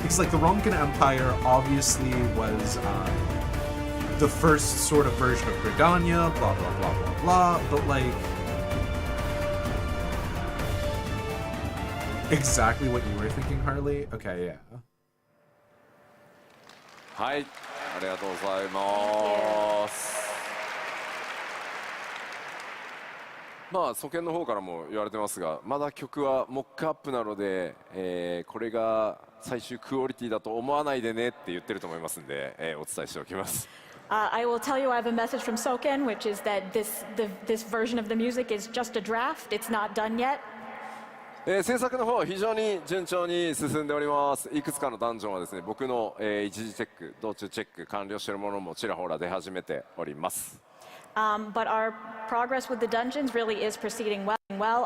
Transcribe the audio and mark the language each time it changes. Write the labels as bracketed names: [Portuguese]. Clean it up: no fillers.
[English] Because like the Ronkin Empire obviously was the first sort of version of Gridania, blah blah blah blah blah. But like exactly what you were thinking, Harley. Okay, yeah. [Japanese] はい、ありがとうございます。まあ祖権の方からも言われてますが、まだ曲はモックアップなので、これが最終クオリティだと思わないでねって言ってると思いますんで、お伝えしておきます。 [English] I will tell you I have a message from Soken, which is that this version of the music is just a draft. It's not done yet. [Japanese] 制作の方は非常に順調に進んでおります。いくつかのダンジョンはですね、僕の、一時チェック、道中チェック完了しているものもちらほら出始めております。 [English] But our progress with the dungeons really is proceeding well.